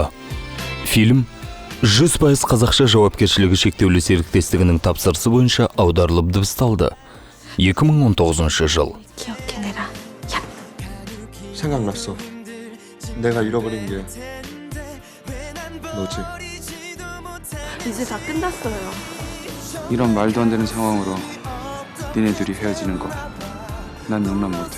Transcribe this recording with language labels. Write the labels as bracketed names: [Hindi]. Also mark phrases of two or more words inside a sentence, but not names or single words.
[Kazakh] Фильм 100% қазақша жауапкершілігі шектеулі серіктестігінің тапсырысы бойынша аударылып дыбысталды. 2019 жыл. [Korean] 생각났어. 내가 잃어버린 게 너지. 이제 다 끝났어요. 이런 말도 안 되는 상황으로 니네들이 헤어지는 거 난 용납 못해.